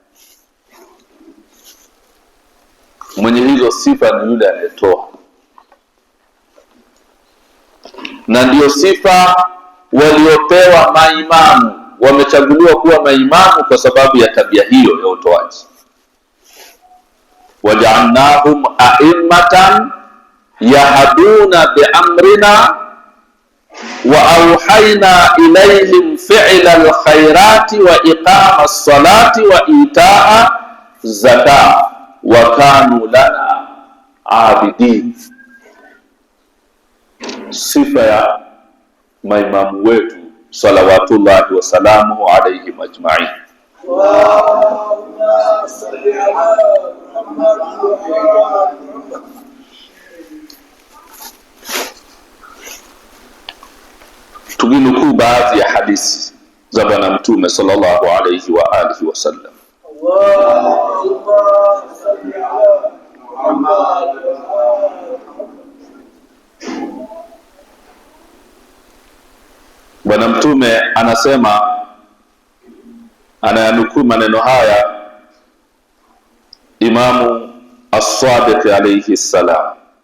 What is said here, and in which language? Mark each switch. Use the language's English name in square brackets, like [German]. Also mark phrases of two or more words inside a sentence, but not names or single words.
[Swahili] Mwenye hizo sifa ni yule anayetoa, na ndiyo sifa waliopewa maimamu. Wamechaguliwa kuwa maimamu kwa sababu ya tabia hiyo ya utoaji. [Arabic] وجعلناهم أئمة يهدون بأمرنا وأوحينا إليهم فعل الخيرات وإقام الصلاة وإيتاء الزكاة وكانوا لنا عابدين. [Swahili] Sifa ya maimamu wetu [Arabic] صلوات الله وسلامه عليهم أجمعين. اللهم صل على محمد. [Swahili] Tuginukuu baadhi ya hadithi za Bwana Mtume [Arabic] صلى الله عليه وعلى آله وسلم. اللهم صل على محمد. [Swahili] Bwana Mtume anasema, anayanukuu maneno haya Imamu As-Sadiq [Arabic] عليه السلام,